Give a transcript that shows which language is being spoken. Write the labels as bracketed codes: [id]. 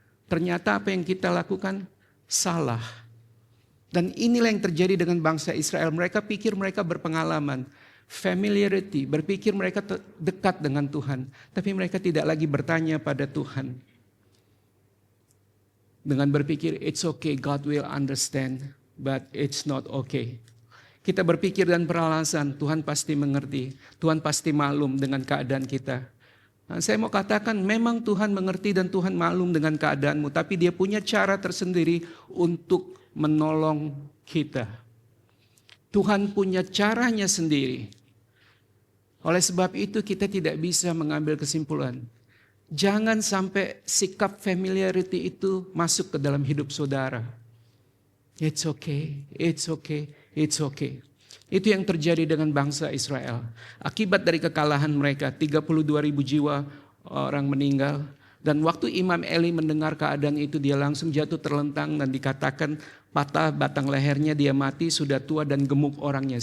[id] Ternyata apa yang kita lakukan salah. Dan inilah yang terjadi dengan bangsa Israel. Mereka pikir mereka berpengalaman, familiarity, berpikir mereka dekat dengan Tuhan. Tapi mereka tidak lagi bertanya pada Tuhan. Dengan berpikir, [en] it's okay, God will understand, but it's not okay. [id] Kita berpikir dan beralasan, Tuhan pasti mengerti, Tuhan pasti maklum dengan keadaan kita. Nah, saya mau katakan, memang Tuhan mengerti dan Tuhan maklum dengan keadaanmu, tapi Dia punya cara tersendiri untuk menolong kita. Tuhan punya caranya sendiri. Oleh sebab itu kita tidak bisa mengambil kesimpulan. Jangan sampai sikap familiarity itu masuk ke dalam hidup saudara. [en] It's okay, it's okay, it's okay. [id] Itu yang terjadi dengan bangsa Israel. Akibat dari kekalahan mereka, 32.000 jiwa orang meninggal. Dan waktu Imam Eli mendengar keadaan itu, dia langsung jatuh terlentang dan dikatakan patah batang lehernya, dia mati, sudah tua dan gemuk orangnya.